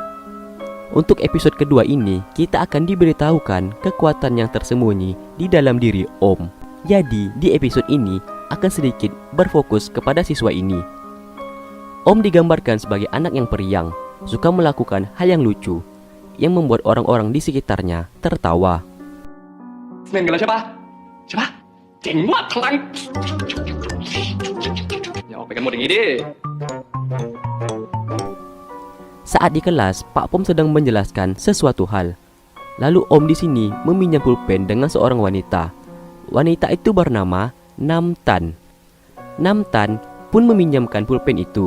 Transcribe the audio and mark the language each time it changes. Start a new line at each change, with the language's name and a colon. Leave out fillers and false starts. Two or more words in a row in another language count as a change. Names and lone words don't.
Indonesian: Untuk episode kedua ini, kita akan diberitahukan kekuatan yang tersembunyi di dalam diri Om. Jadi, di episode ini akan sedikit berfokus kepada siswa ini. Om digambarkan sebagai anak yang periang, suka melakukan hal yang lucu, yang membuat orang-orang di sekitarnya tertawa.
Thai: เล่นกันแล้วใช่ปะใช่ปะเจ๋งว่ะพลังอย่าออกไปกันหมดอย่างนี้ดิ
Indonesian: Saat di kelas, Pak Pom sedang menjelaskan sesuatu hal. Lalu Om di sini meminjam pulpen dengan seorang wanita. Wanita itu bernama Nam Tan. Nam Tan pun meminjamkan pulpen itu.